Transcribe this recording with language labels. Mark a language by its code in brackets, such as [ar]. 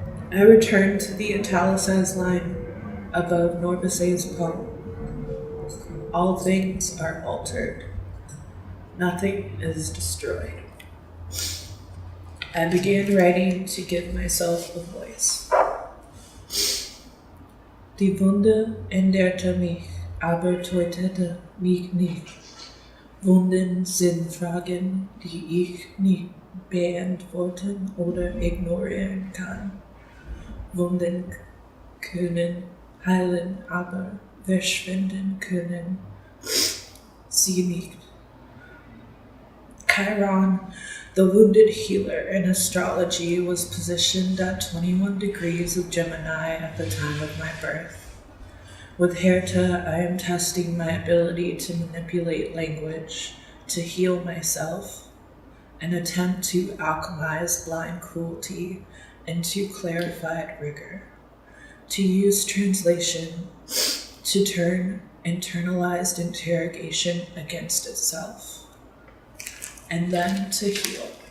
[en] I returned to the italicized line above Norbase's poem. All things are altered. Nothing is destroyed. I began writing to give myself a voice. [de] Die Wunde änderte mich, aber tötete mich nicht. Wunden sind Fragen, die ich nicht beantworten oder ignorieren kann. Wunden können heilen, aber verschwinden können sie nicht. [en] Chiron, the wounded healer in astrology, was positioned at 21 degrees of Gemini at the time of my birth. With Härte, I am testing my ability to manipulate language, to heal myself, and attempt to alchemize blind cruelty into clarified rigor, to use translation to turn internalized interrogation against itself, and then to heal.